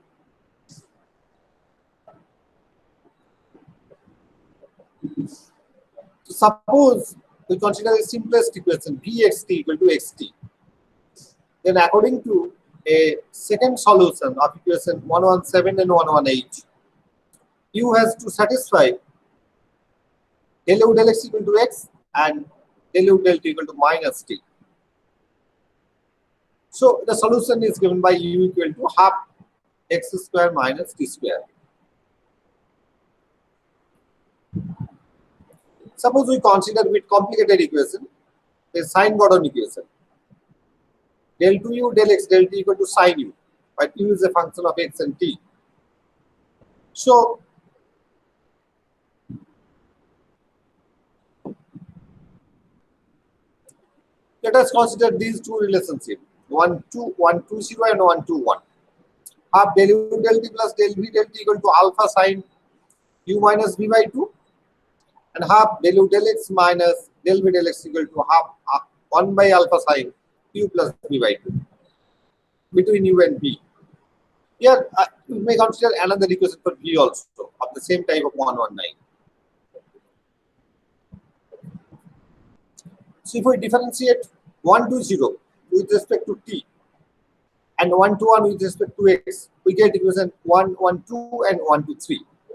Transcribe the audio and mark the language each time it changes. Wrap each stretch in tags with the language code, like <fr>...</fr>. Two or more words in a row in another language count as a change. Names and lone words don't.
<en>So suppose we consider the simplest equation, vxt equal to xt. Then according to a second solution of equation 117 and 118, u has to satisfy del u del x equal to x and del u del t equal to minus t. So the solution is given by u equal to half x square minus t square. Suppose we consider with complicated equation, a sine Gordon equation. Del 2u del x del t equal to sine u, but u is a function of x and t. So let us consider these two relationships, 1, 2, 1, 2, 0 and 1, 2, 1. Half del u del t plus del v del t equal to alpha sine u minus v by 2, and half del u del x minus del v del x equal to half 1 by alpha sine u plus v by 2 between u and v. Here we may consider another equation for v also of the same type of 119. So if we differentiate 1 to 0 with respect to t and 1 to 1 with respect to x, we get equation 1, 1, 2 and 1 to 3.</en>